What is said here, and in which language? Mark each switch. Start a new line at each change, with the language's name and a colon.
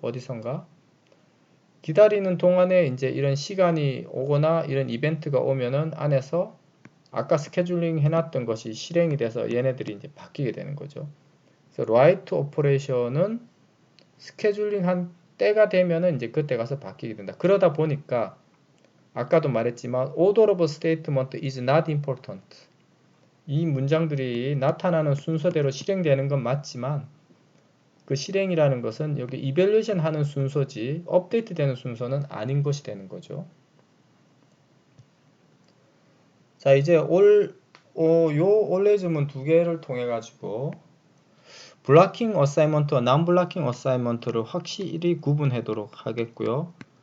Korean: 어디선가 기다리는 동안에 이제 이런 시간이 오거나 이런 이벤트가 오면은 안에서 아까 스케줄링 해놨던 것이 실행이 돼서 얘네들이 이제 바뀌게 되는 거죠. 그래서 write 오퍼레이션은 스케줄링 한 때가 되면은 이제 그때 가서 바뀌게 된다. 그러다 보니까 아까도 말했지만
English: order of statement is not important.
Korean: 이 문장들이 나타나는 순서대로 실행되는 건 맞지만 그 실행이라는 것은 여기 evaluation 하는 순서지 업데이트 되는 순서는 아닌 것이 되는 거죠. 자 이제 요 올레즘은 두 개를 통해 가지고 블락킹 어사이먼트와 non-블락킹 어사이먼트를 확실히 구분하도록 하겠고요.